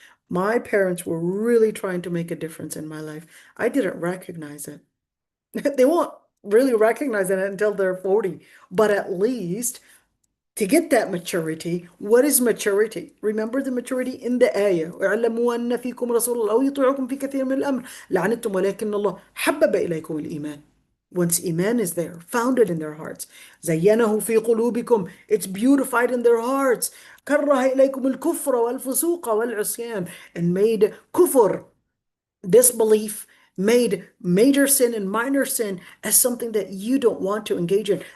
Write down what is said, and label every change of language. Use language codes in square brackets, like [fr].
[en] My parents were really trying to make a difference in my life. I didn't recognize it. They won't really recognize it until they're 40. But at least to get that maturity, what is maturity? Remember the maturity in the ayah. [ar] اعلموا أن فيكم رسول الله يطيعكم في كثير من الأمر لعنتم ولكن الله حبب إليكم الإيمان. [en] Once Iman is there, founded in their hearts, [ar] زينه في قلوبكم, [en] it's beautified in their hearts, [ar] كره إليكم الكفر والفسوق والعصيان, [en] and made kufr, disbelief, made major sin and minor sin as something that you don't want to engage in.